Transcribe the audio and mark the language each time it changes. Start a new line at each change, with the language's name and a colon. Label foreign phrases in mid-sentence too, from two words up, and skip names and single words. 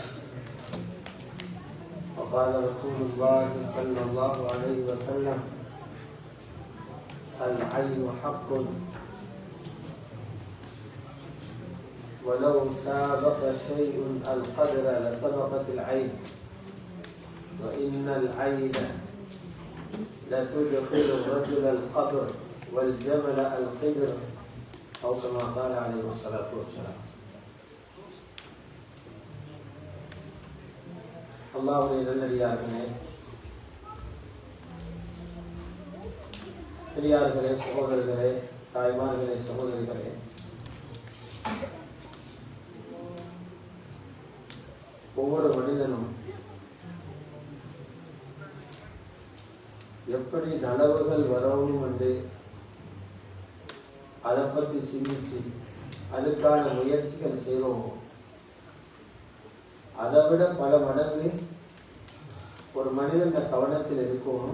Arabic: وقال رسول الله صلى الله عليه وسلم: العين حق ولو سابق شيء القدر لسبقت العين وإن العين لتدخل الرجل القبر والجمل القدر أو كما قال عليه الصلاة والسلام.
Tamil: அல்லாஹ்வுடைய நல்லடியார்களே, பெரியார்களே, சகோதரர்களே, தாய்மார்களே, சகோதரிகளே, ஒவ்வொரு மனிதனும் எப்படி நலவுகள் வரணும் என்று அதை பற்றி சிந்திச்சு அதுக்கான முயற்சிகள் செய்வோமோ அதை விட பல மடங்கு ஒரு மனிதன் கவனத்தில் இருக்கணும்.